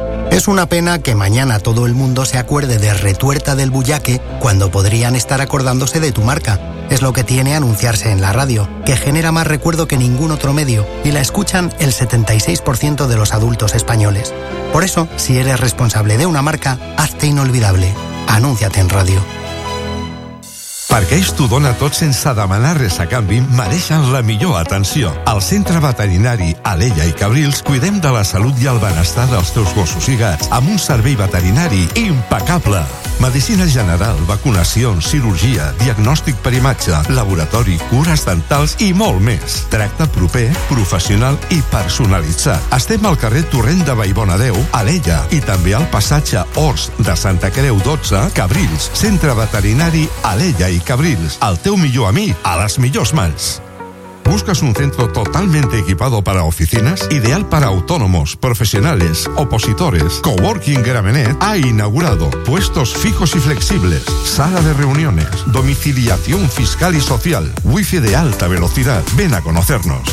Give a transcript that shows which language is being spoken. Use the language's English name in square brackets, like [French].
[Spanish] Es una pena que mañana todo el mundo se acuerde de Retuerta del Buyaque cuando podrían estar acordándose de tu marca. Es lo que tiene anunciarse en la radio, que genera más recuerdo que ningún otro medio y la escuchan el 76% de los adultos españoles. Por eso, si eres responsable de una marca, hazte inolvidable. Anúnciate en radio. [Catalan] Parqueix tu dona tots en Sadamanà Resacanvi, mereixen la millor atenció. Al centre veterinari Alella i Cabrils cuidem de la salut i el benestar dels teus gossos i gats amb un servei veterinari impecable. Medicina general, vacunacions, cirurgia, diagnòstic per imatge, laboratori, cures dentals i molt més. Tracte proper, professional i personalitzat. Estem al carrer Torrent de Vallbona 10, Alella, i també al passatge Horts de Santa Creu 12, Cabrils. Centre veterinari Alella i Cabrils. El teu millor amic a les millors mans. [Spanish] ¿Buscas un centro totalmente equipado para oficinas? Ideal para autónomos, profesionales, opositores. Coworking Gramenet ha inaugurado puestos fijos y flexibles, sala de reuniones, domiciliación fiscal y social, wifi de alta velocidad. Ven a conocernos.